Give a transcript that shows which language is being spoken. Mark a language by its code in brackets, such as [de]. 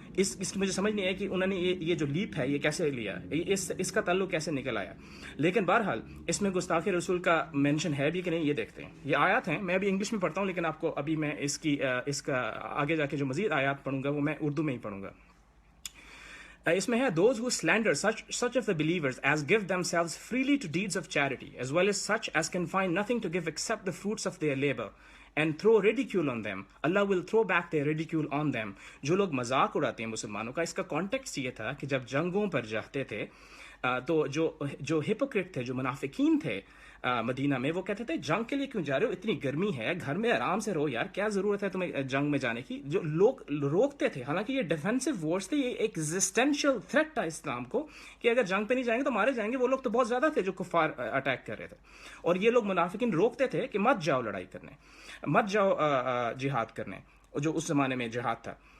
[ur] اس کی مجھے سمجھ نہیں ہے کہ انہوں نے یہ جو لیپ ہے یہ کیسے لیا, اس کا تعلق کیسے نکل آیا. لیکن بہرحال اس میں گستاخی رسول کا مینشن ہے بھی کہ نہیں, یہ دیکھتے ہیں. یہ آیات ہیں, میں بھی انگلش میں پڑھتا ہوں لیکن آپ کو ابھی میں اس کا آگے جا کے جو مزید آیات پڑھوں گا وہ میں اردو میں ہی پڑھوں گا. اس میں ہے [en] those who slander such of the believers as give themselves freely to deeds of charity, as well as such as can find nothing to give except the fruits of their labor, and throw ridicule on them, Allah will throw back their ridicule on them. [ur] جو لوگ مذاق اڑاتے ہیں مسلمانوں کا, اس کا context یہ تھا کہ جب جنگوں پر جاتے تھے تو جو ہپوکریٹ تھے, جو منافقین تھے مدینہ میں, وہ کہتے تھے جنگ کے لیے کیوں جا رہے ہو, اتنی گرمی ہے, گھر میں آرام سے رہو یار, کیا ضرورت ہے تمہیں جنگ میں جانے کی. جو لوگ روکتے تھے, حالانکہ یہ ڈیفینسو وارز تھے, یہ ایگزسٹینشیل تھریٹ تھا اسلام کو کہ اگر جنگ پہ نہیں جائیں گے تو مارے جائیں گے. وہ لوگ تو بہت زیادہ تھے جو کفار اٹیک کر رہے تھے, اور یہ لوگ منافقین روکتے تھے کہ مت جاؤ لڑائی کرنے, مت جاؤ جہاد کرنے, جو اس زمانے میں جہاد تھا.